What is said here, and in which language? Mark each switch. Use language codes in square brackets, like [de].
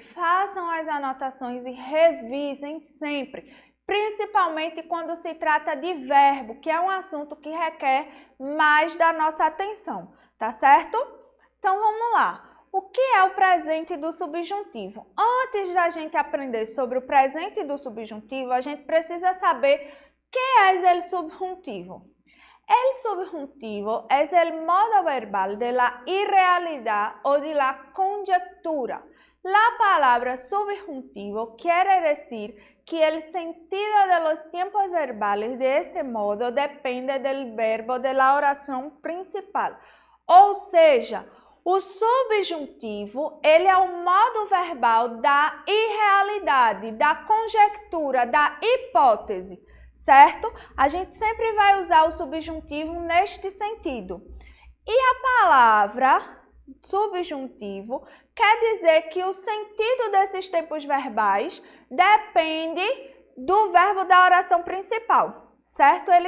[pt] Façam as anotações e revisem sempre, principalmente quando se trata de verbo, que é um assunto que requer mais da nossa atenção, tá certo? Então vamos lá. O que é o presente do subjuntivo? Antes da gente aprender sobre o presente do subjuntivo, a gente precisa saber que é o subjuntivo. [es] El subjuntivo es el modo verbal de la irrealidad o de la conjetura. La palabra subjuntivo quiere decir que el sentido de los tiempos verbales de este modo depende del verbo de la oración principal. [pt] Ou seja, o subjuntivo, ele é o modo verbal da irrealidade, da conjectura, da hipótese. Certo? A gente sempre vai usar o subjuntivo neste sentido. E a palavra subjuntivo quer dizer que o sentido desses tempos verbais depende do verbo da oração principal, certo?